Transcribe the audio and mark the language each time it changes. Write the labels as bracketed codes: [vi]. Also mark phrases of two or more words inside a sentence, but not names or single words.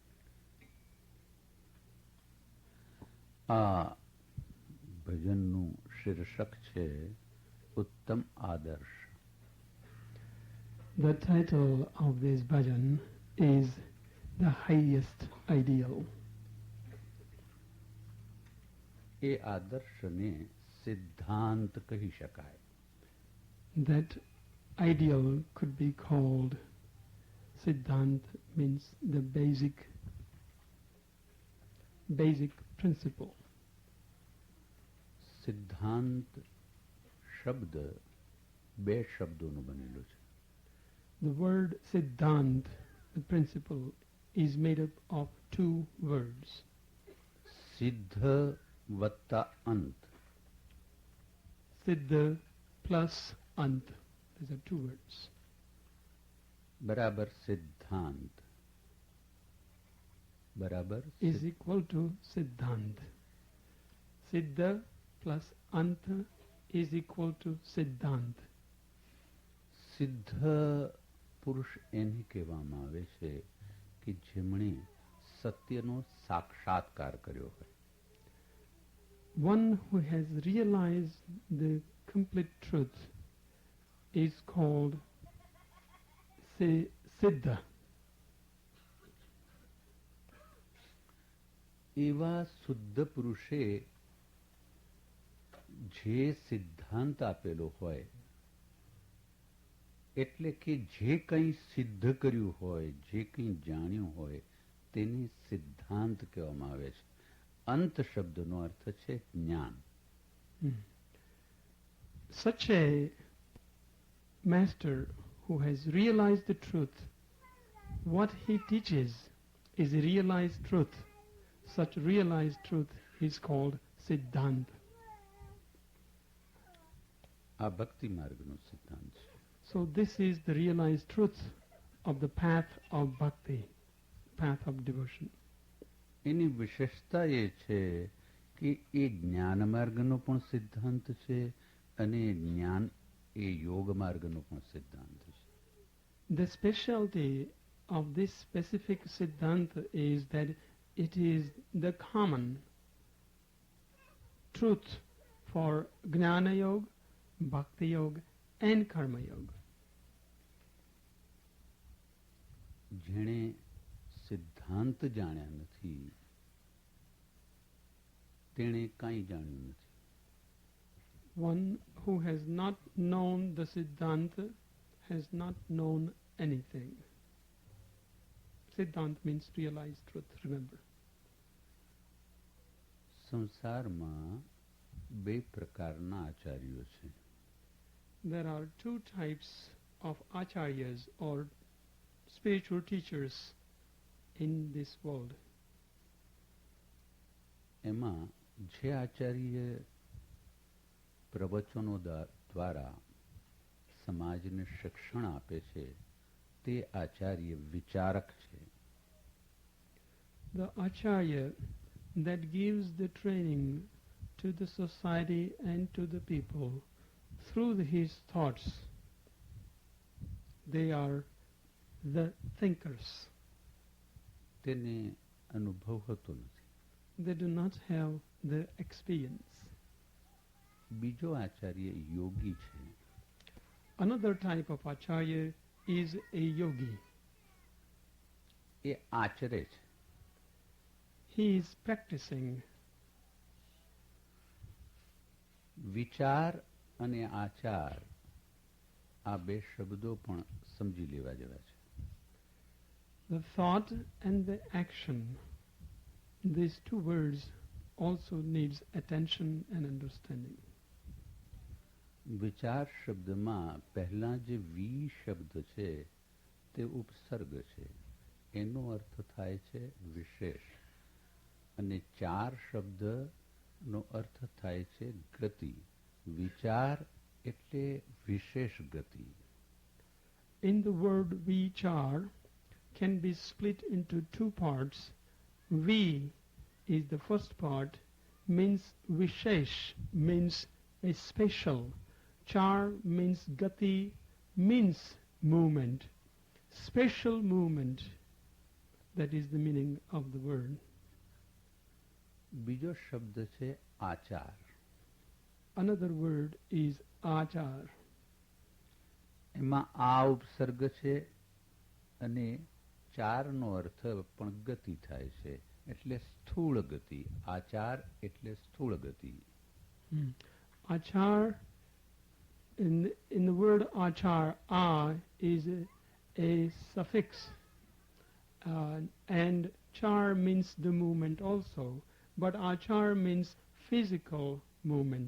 [gu] આ ભજનનું શીર્ષક છે ઉત્તમ આદર્શ. [en] The title of this bhajan is the highest ideal. [gu] એ આદર્શને સિદ્ધાંત કહી શકાય. [en] That ideal could be called siddhante, means the basic principle. [gu] સિદ્ધાંત શબ્દ બે શબ્દોનો બનેલો છે. [en] The word siddhante, the principle, is made up of two words. [gu] સિદ્ધ વત્તા અંત. [en] Siddha plus ant. These are two words. [gu] બરાબર સિદ્ધાંત બરાબર [en] is equal to siddhante. Siddha plus anta is equal to siddhante. [gu] સિદ્ધ પુરુષ એને કહેવામાં આવે છે કે જેમણે સત્યનો સાક્ષાત્કાર કર્યો હોય. [en] One who has realized the complete truth is called siddha. [gu] એવા શુદ્ધ પુરુષે જે સિદ્ધાંત આપેલો હોય, એટલે કે જે કંઈ સિદ્ધ કર્યું હોય, જે કંઈ જાણ્યું હોય તેને સિદ્ધાંત કહેવામાં આવે છે. અંત શબ્દનો અર્થ છે જ્ઞાન. [en] Such a master who has realized the truth, what he teaches is realized truth. Such realized truth is called siddhante. [gu] આ ભક્તિ માર્ગનો સિદ્ધાંત છે. [en] So this is the realized truth of the path of bhakti, path of devotion. [gu] એની વિશેષતા એ છે કે એ જ્ઞાન માર્ગનો પણ સિદ્ધાંત છે અને જ્ઞાન એ યોગ માર્ગનો પણ સિદ્ધાંત છે. [en] The specialty of this specific siddhanta is that it is the common truth for Gnana Yoga, Bhakti Yoga and Karma Yoga. [gu] જેણે સિદ્ધાંત જાણ્યા નથી તેણે કાંઈ જાણ્યું નથી. [en] One who has not known the siddhanta has not known anything. Siddhanta means realized truth, remember. [gu] સંસારમાં બે પ્રકારના આચાર્યો છે. [en] There are two types of acharyas or spiritual teachers in this world. [gu] એમાં જે આચાર્ય પ્રવચનો દ્વારા સમાજને શિક્ષણ આપે છે તે આચાર્ય વિચારક છે. [en] The acharya that gives the training to the society and to the people through his thoughts, they are the thinkers. [gu] તેને અનુભવ હોતો નથી. [en] They do not have the experience. [gu] બીજો આચાર્ય યોગી છે. [en] Another type of acharya is a yogi. [gu] એ આચરે છે. [en] He is practicing. [gu] વિચાર અને આચાર આ બે શબ્દો પણ સમજી લેવા જેવા છે. [en] The thought and the action, these two words also needs attention and understanding. [gu] વિચાર શબ્દમાં પહેલા જે વી શબ્દ છે તે ઉપસર્ગ છે. એનો અર્થ થાય છે વિશેષ અને ચાર શબ્દનો અર્થ થાય છે ગતિ. વિચાર એટલે વિશેષ ગતિ. [en] In the word vichar can be split into two parts. Vi is the first part, means vishesh, means a special. Char means gati, means movement, special movement. That is the meaning of the word. [gu] બીજો શબ્દ છે આચાર. [en] another word is achar. [gu] એમાં આ ઉપસર્ગ છે અને ચારનો અર્થ પણ ગતિ થાય છે એટલે સ્થૂળ ગતિ. આચાર એટલે સ્થૂળ ગતિ. [en] Achar, in the word achar, a is a suffix, and char means the movement also, but achar means physical movement.